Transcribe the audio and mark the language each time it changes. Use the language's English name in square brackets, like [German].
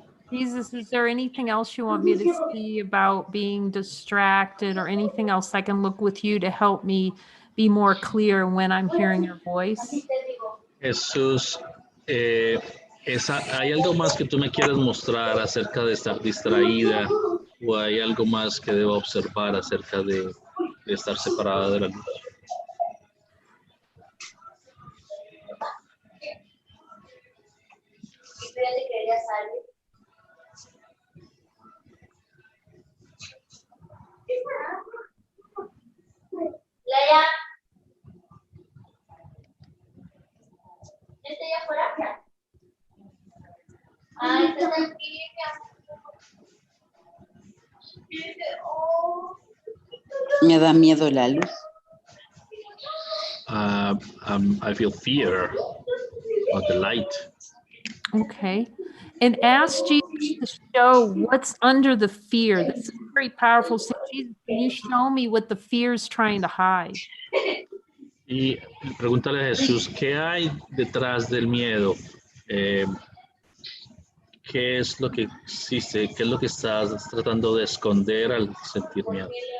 [English] Jesus, is there anything else you want me to see about being distracted or anything else I can look with you to help me be more clear when I'm hearing your voice? [Spanish] Jesús, ¿hay algo más que tú me quieras mostrar acerca de estar distraída o hay algo más que debo observar acerca de estar separada de la luz? Me da miedo la luz. [English] I feel fear of the light. Okay. And ask Jesus to show what's under the fear. This is very powerful. So Jesus, can you show me what the fear is trying to hide? [Spanish] Y pregúntale a Jesús, ¿qué hay detrás del miedo? ¿Qué es lo que existe? ¿Qué es lo que estás tratando de esconder al sentir miedo?